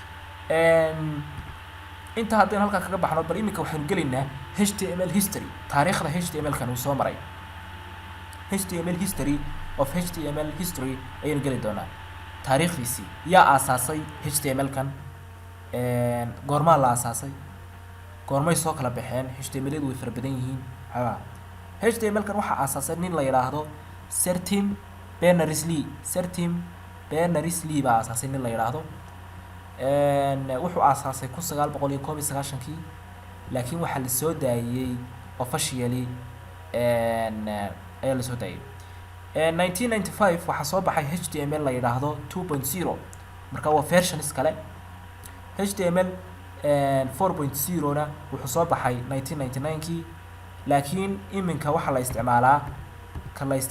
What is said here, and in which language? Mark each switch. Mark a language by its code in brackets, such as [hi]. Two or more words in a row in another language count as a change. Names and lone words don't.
[so] inta haddaynu halkaa kaga baxno bal iminka waxaynu gelaynaa [en] html history [so] taariikhda html-kan uu soo maray [en] html history of html history [so] ayaynu geli doonaa taariikhdiisii yaa aasaasay html-kan goormaa la aasaasay goormay soo kala baxeen html-yadu way fara badan yihiin html-kan waxaa aasaasay nin la yidhaahdo Sertim Berners-Lee baa aasaasay nin la yidhaahdo wuxuu aasaasay 1991kii laakiin waxaa la soo daayay officially ayaa la soo daayay 1995 waxaa soo baxay html la yidhaahdo 2.0 marka waa versions kale html 4.0 na wuxuu soo baxay 1999kii laakiin iminka waxaa la isticmaalaa kan